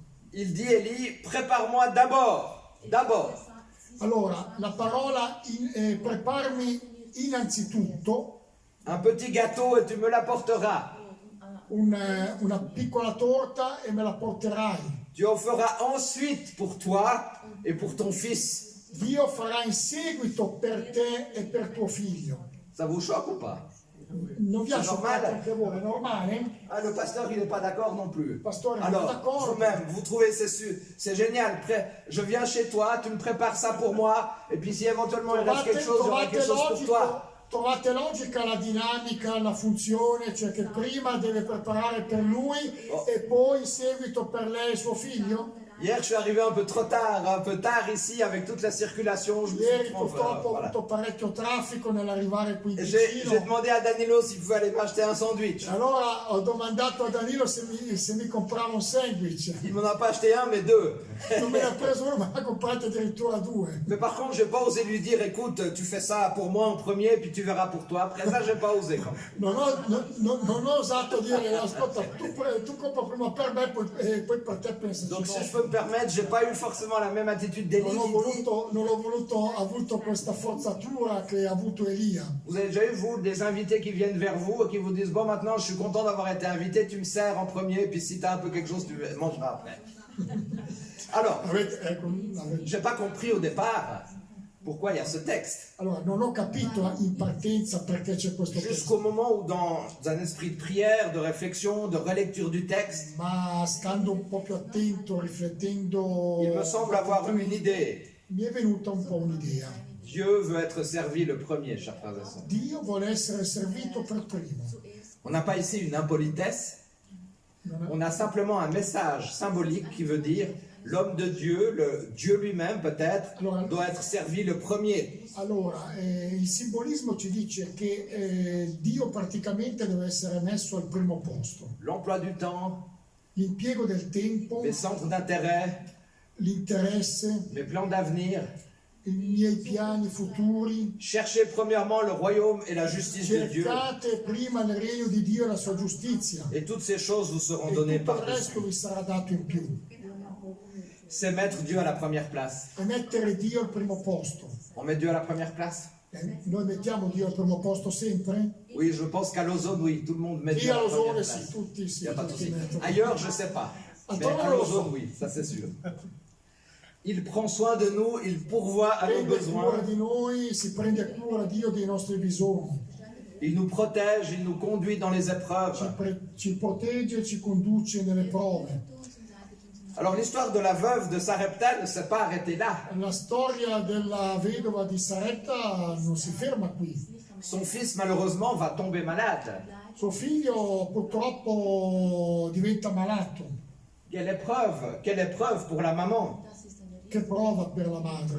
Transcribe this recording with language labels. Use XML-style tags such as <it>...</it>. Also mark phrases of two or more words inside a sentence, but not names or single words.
<fr>Il dit, Élie, prépare-moi d'abord.</fr> <it>Allora, la parola preparmi innanzitutto</it> <fr>Un petit gâteau et tu me l'apporteras.</fr> <it>una piccola torta e me la porterai.</it> <fr>Tu en feras ensuite pour toi et pour ton fils.</fr> <it>Dio farà in seguito per te e per tuo figlio.</it> <fr>Ça vous choque ou pas?</fr> <it>Non vi ha È scioccato normale? anche voi, è normale?</it> <fr>Ah, le pasteur, il n'est pas d'accord non plus. Pasteur, il n'est Alors, pas d'accord. vous-même, vous trouvez c'est génial. Je viens chez toi, tu me prépares ça pour moi, et puis si éventuellement il reste quelque chose, j'aurai quelque chose pour toi.</fr> <it>Trovate logica la dinamica, la funzione, cioè che prima deve preparare per lui e poi in seguito per lei e suo figlio?</it> <fr>Hier, je suis arrivé un peu tard ici, avec toute la circulation. Je me suis</fr> <it>Ieri</it> <fr>trompé,</fr> <it>purtroppo ho</it> <fr>voilà.</fr> <it>avuto parecchio traffico nell'arrivare qui</it> <fr>Et J'ai</fr> <it>vicino.</it> <fr>demandé à Danilo s'il pouvait aller m'acheter un sandwich.</fr> <it>Allora ho domandato a Danilo se mi comprava un sandwich.</it> <fr>Il m'en a pas acheté un, mais 2.</fr> <it>Non me ne ha preso uno, ma ne ha comprati addirittura 2.</it> <fr>Mais par contre, j'ai pas osé lui dire, écoute, tu fais ça pour moi en premier, puis tu verras pour toi. Après ça, j'ai pas osé. Quand même.</fr> <it>Non ho osato dire, ascolta, tu compra prima per me e poi per te pensaci.</it> <fr>Donc, si</fr> <it>dopo.</it> <fr>je peux me permettre, j'ai pas eu forcément la même attitude d'Élie.</fr> <it>Non ho avuto questa forzatura che ha avuto Elia.</it> <fr>Vous avez déjà eu, vous, des invités qui viennent vers vous et qui vous disent, bon, maintenant, je suis content d'avoir été invité, tu me sers en premier, puis si tu as un peu quelque chose, tu mangeras après. Alors, j'ai pas compris au départ pourquoi il y a ce texte.</fr> <it>Allora, non ho capito in partenza perché c'è questo testo,</it> <fr>Jusqu'au moment où, dans un esprit de prière, de réflexion, de relecture du texte,</fr> <it>ma stando un po' più attento, riflettendo,</it> <fr>il me semble avoir eu une idée.</fr> <it>mi è venuta un po' un'idea.</it> <fr>Dieu veut être servi le premier, chers frères et sœurs.</fr> <it>Dio vuole essere servito per primo.</it> <fr>On n'a pas ici une impolitesse,</fr> <it>Non è-</it> <fr>on a simplement un message symbolique qui veut dire l'homme de Dieu, le Dieu lui-même peut-être, doit être servi le premier.</fr> <it>Allora, il simbolismo ci dice che Dio praticamente deve essere messo al primo posto.</it> <fr>L'emploi du temps,</fr> <it>L'impiego del tempo,</it> <fr>mes centres d'intérêt,</fr> <it>l'interesse,</it> <fr>mes plans d'avenir.</fr> <it>i miei piani futuri.</it> <fr>Cherchez premièrement le royaume et la justice de Dieu,</fr> <it>Cercate prima il regno di Dio e la sua giustizia,</it> <fr>et toutes ces choses vous seront</fr> <it>e</it> <fr>données</fr> <it>tutto il</it> <fr>par-dessus.</fr> <it>resto vi sarà dato in più.</it> <fr>C'est mettre Dieu à la première place.</fr> <it>E mettere Dio al primo posto.</it> <fr>On met Dieu à la première place?</fr> <it>Noi mettiamo Dio al primo posto sempre?</it> <fr>Oui, je pense qu'à l'ozone, oui, tout le monde met Dieu</fr> <it>Dio</it> <fr>à la première</fr> <it>all'osone</it> <fr>place.</fr> <it>sì, tutti sì.</it> <fr>Il n'y a pas de</fr> <it>tutti</it> <fr>souci.</fr> <it>mettono.</it> <fr>Ailleurs, je ne sais pas. Mais Attends, à</fr> <it>non lo</it> <fr>l'ozone,</fr> <it>so.</it> <fr>oui, ça c'est sûr. Il prend soin de nous, il pourvoit à nos</fr> <it>Prende cura</it> <fr>besoins,</fr> <it>di noi, si prende cura Dio dei nostri bisogni,</it> <fr>il nous protège, il nous conduit dans les épreuves.</fr> <it>ci protegge e ci conduce nelle prove.</it> <fr>Alors l'histoire de la veuve de Sarepta ne s'est pas arrêtée là.</fr> <it>La storia della vedova di Saretta non si ferma qui.</it> <fr>Son fils, malheureusement, va tomber malade.</fr> <it>Suo figlio purtroppo diventa malato.</it> <fr>Quelle épreuve pour la maman.</fr> <it>Che prova per la madre</it>